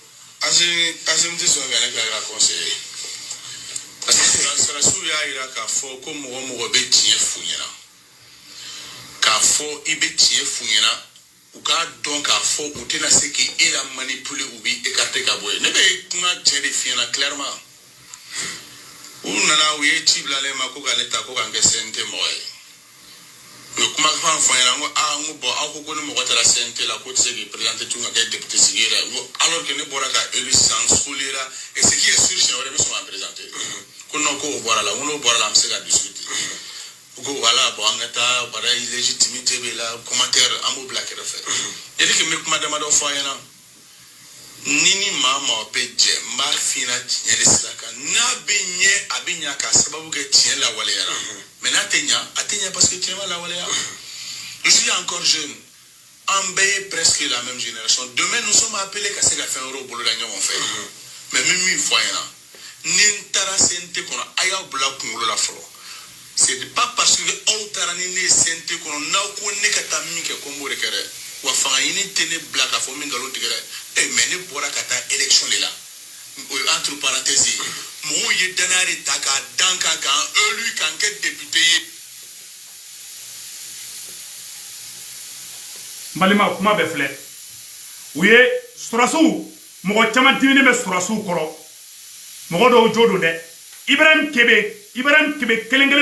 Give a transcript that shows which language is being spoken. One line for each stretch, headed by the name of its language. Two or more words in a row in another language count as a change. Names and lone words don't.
Bambara: Assimi tɛ sɔn ka ne ka conseiller parce que Surasiw y'a yira k'a fɔ ko mɔgɔ mɔgɔ bɛ tiɲɛ f'u ɲɛna k'a fɔ i bɛ tiɲɛ f'u ɲɛna u k'a dɔn k'a fɔ u tɛna se k'e la manipuler u b'i écarter ka bɔ yen ne bɛ kuma tiɲɛ de f'i ɲɛna clairement u nana u ye ci bilalen ma ko k'ale ta ko k'an kɛ CNT mɔgɔ ye u ye kumakan fɔ n ɲɛna n ko bon aw ko ni mɔgɔ taara CNT la ko tɛ se k'i présenter tun ka kɛ député sigi yɛrɛ n ko
French: alors que
Bambara: ne bɔra ka élu sisan n scolera
French: et ce qui est sûr
Bambara: siɲɛ wɛrɛ n bɛ sɔn k'an présenter ko non ko o bɔra la n ko n'o bɔra la an bɛ se ka discuter ko voilà bon an ka taa bara légitimité bɛ la commentaire an b'o bila kɛrɛfɛ yali que n bɛ kuma damadɔ fɔ a ɲɛna ni maa maa bɛ jɛ n b'a f'i ɲɛna tiɲɛ de sira kan n'a bɛ ɲɛ a bɛ ɲɛ k'a sababu kɛ tiɲɛ lawaleyara mais n'a tɛ ɲɛ
French: parce que
Bambara: tiɲɛ ma lawaleya je
French: suis encore jeune
Bambara: an bɛɛ ye
French: presque la même génération demain nous sommes appelés
Bambara: ka se ka fɛn wɛrɛw boloda ɲɔgɔn fɛ mais n bɛ min fɔ a ɲɛna ni n taara CNT kɔnɔ a y'aw bila kunkolo la fɔlɔ
French: c'est pas parce que
Bambara: aw taara ni ne ye CNT kɔnɔ n'aw ko ne ka taa min kɛ ko n b'o de kɛ dɛ wa fanga ɲini tɛ ne bila k'a fɔ min nkalon tigɛ dɛ mais ne bɔra ka taa
French: élection de la
Bambara: o ye
French: entre parenthèses
Bambara: ye mɔgɔw ye danaya de ta k'a dan kan k'an élu k'an kɛ député ye. n balima kuma bɛɛ filɛ u ye Surasiw mɔgɔ caman diminen bɛ Surasiw kɔrɔ mɔgɔ dɔw jo don dɛ Ibrahim Kebe kelen